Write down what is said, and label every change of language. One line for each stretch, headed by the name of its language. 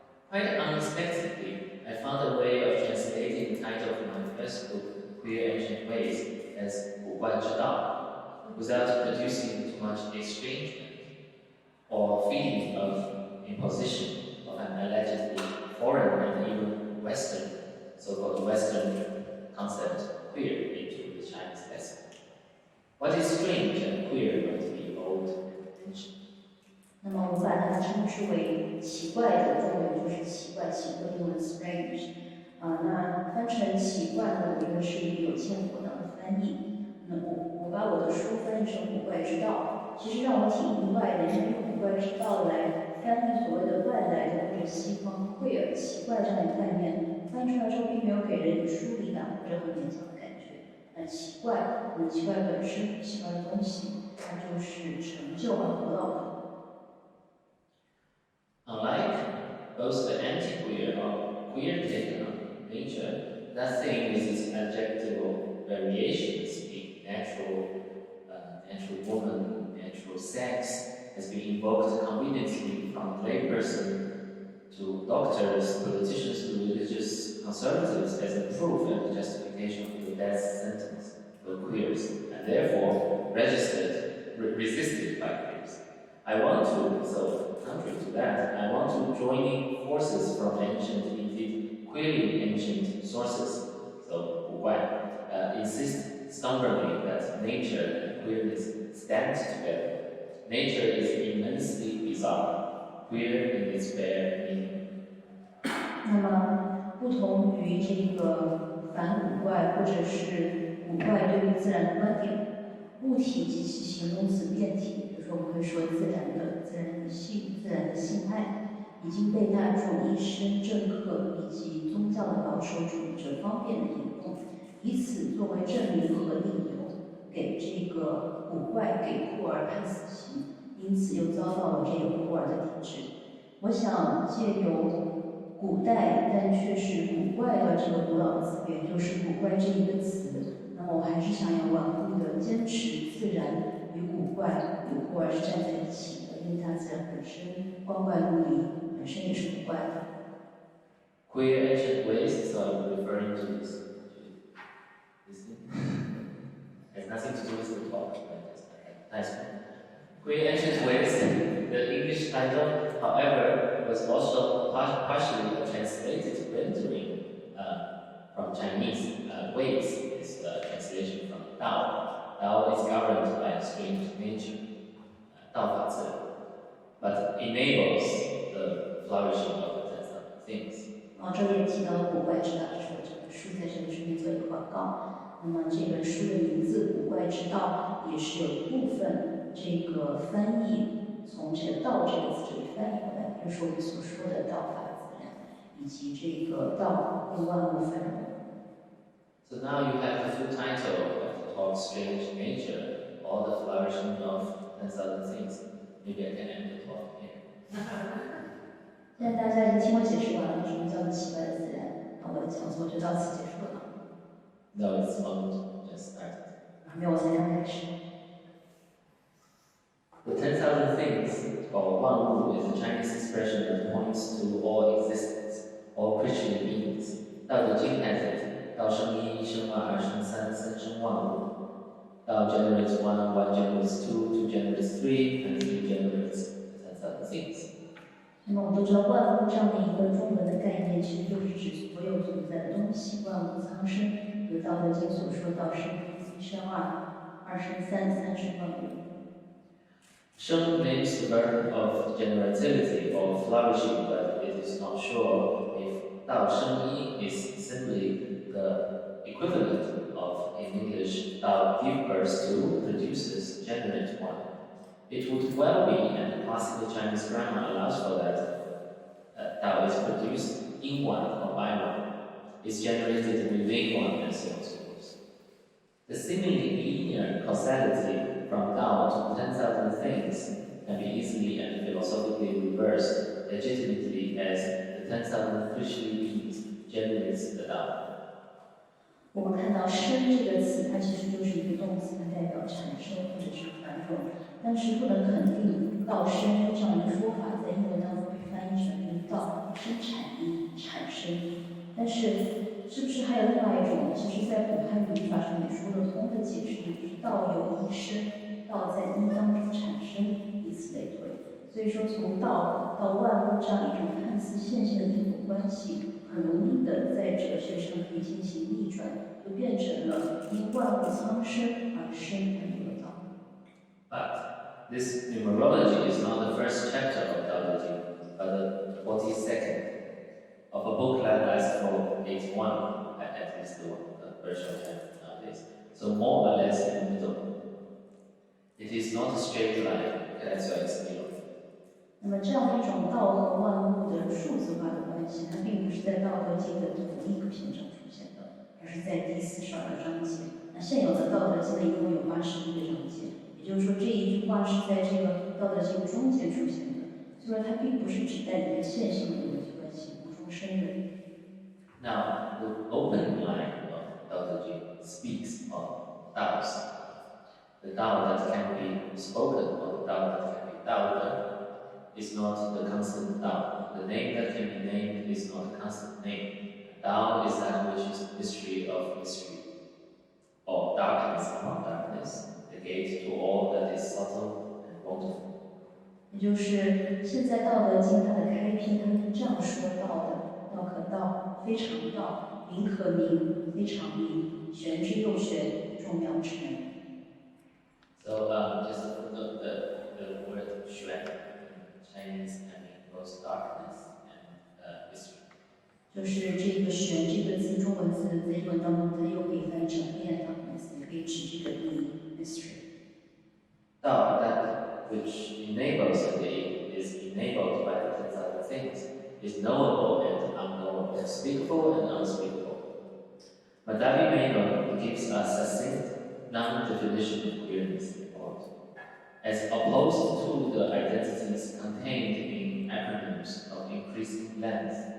English: Quite unexpectedly, I found a way of translating the title of my first book, Queer Ancient Ways, as 古怪之道, without producing too much estrangement or feeling of imposition of an allegedly foreign and even Western, so-called Western concept, queer, into the Chinese lexicon. What is strange and queer must be old tension.
Chinese: 那么我们把它称之为奇怪的，中文就是奇怪，奇怪英文 strange。那翻成奇怪呢，我觉得是一个有欠妥当的翻译。那我把我的书翻译成古怪之道，其实让我挺意外的，因为用古怪之道来翻译所谓的外来的或者西方queer奇怪这样的概念，翻译出来之后并没有给人疏离感或者很勉强的感觉。奇怪，奇怪本身，奇怪的东西，它就是成就和得到的。
English: Unlike both the anti-queer or queer take on nature, that thing with its adjectival variations, being natural woman, natural sex, has been invoked conveniently from layperson to doctors, politicians, to religious conservatives as a proof and justification of the death sentence for queers, and therefore resisted by queers. I want to, so contrary to that, I want to join in forces from ancient, indeed queerly ancient sources, so 古怪, insist stubbornly that nature and queerness stand together. Nature is immensely bizarre, queer in its bare meaning.
Chinese: 那么，不同于这个反古怪或者是古怪对于自然的观点，物体及其形容词变体，比如说我们会说自然的、自然的性、自然的性爱，已经被大众医生、政客以及宗教的保守主义者方便的引用，以此作为证明和理由，给这个古怪给酷儿判死刑，因此又遭到了这个酷儿的抵制。我想借由古代但却是古怪的这个古老的词源，就是古怪这一个词，那么我还是想要顽固的坚持自然与古怪与酷儿是站在一起的，因为大自然本身光怪陆离，本身也是古怪的。
English: Queer ancient ways, so I'm referring to this thing. Has nothing to do with the talk, but just a nice one. Queer ancient ways, the English title, however, was also partially translated rendering from Chinese. Ways is a translation from Dao. Dao is governed by a strange nature,
Chinese: 道法自然,
English: but enables the flourishing of the things.
Chinese: 这里也提到了古怪之道，就是我这本书在这里顺便做一个广告。那么这本书的名字《古怪之道》也是有一部分这个翻译从这个“道”这个词这里翻译过来，就是我们所说的道法自然，以及这个道令万物繁荣。
English: So now you have the full title of the talk, Strange Nature, or the Flourishing of 10,000 Things. Maybe I can end the talk here.
Chinese: 现在大家已经听我解释完了什么叫做奇怪的自然，那我的讲座就到此结束了。
English: No, it's not just started.
Chinese: 没有，我才刚开始。
English: The 10,000 Things, or 万物, is a Chinese expression that points to all existence, all creature beings. 道德经 has it.
Chinese: 道生一，一生二，二生三，三生万物。
English: 道 generates one, one generates two, two generates three, and three generates 10,000 things.
Chinese: 那么我们都知道，万物这样的一个中文的概念，其实就是指所有存在的东西，万物苍生。比如《道德经》所说“道生一，一生二，二生三，三生万物”。
English: 生 names the verb of generativity or flourishing, but it is not sure if
Chinese: 道生一
English: is simply the equivalent of, in English, 道 give birth to, produces, generate one. It would well be, and the classical Chinese grammar allows for that, Dao is produced in one or by one, is generated within one, and so on and so forth. The seemingly linear causality from Dao to 10,000 things can be easily and philosophically reversed legitimately as the 10,000 creature beings generates the Dao.
Chinese: 我们看到“生”这个词，它其实就是一个动词，它代表产生或者是繁荣。但是不能肯定“道生”这样一个说法在英文当中被翻译成“道生产一，产生”。但是，是不是还有另外一种，其实在古汉语语法上也说得通的解释，就是“道由一生”，道在一当中产生，以此类推。所以说，从道到万物这样一种看似线性的因果关系，很容易的在哲学上可以进行逆转，就变成了因万物苍生而生而有的道。
English: But this numerology is not the first chapter of Taoism, but the 42nd of a book that lasts for 81, at least the version I have nowadays. So more or less in the middle. It is not a straight line, that's why it's middle.
Chinese: 那么这样一种道和万物的数字化的关系，它并不是在《道德经》的同一个篇章出现的，而是在第42个章节。那现有的《道德经》呢，一共有81个章节，也就是说这一句话是在这个《道德经》中间出现的，所以说它并不是指代一个线性的逻辑关系，无中生有。
English: Now, the open line of Tao Te Ching speaks of Taos. The Tao that can be spoken or the Tao that can be Taoed is not the constant Tao. The name that can be named is not a constant name. Tao is that which is mystery of mystery, or darkness upon darkness, the gate to all that is subtle and wonderful.
Chinese: 也就是现在《道德经》它的开篇，它是这样说道的：道可道，非常道；名可名，非常名。玄之又玄，众妙之美。
English: So just a footnote, the word 玄 in Chinese can mean both darkness and mystery.
Chinese: 就是这个玄这个字，中文字在英文当中，它又可以翻译成黑暗 darkness， 也可以指这个秘 mystery。
English: Tao, that which enables a day, is enabled by the 10 other things, is knowable and unknowable, speakable and unspeakable. But that we may know, gives a succinct non-definition of queerness, as opposed to the identities contained in acronyms of increasing length.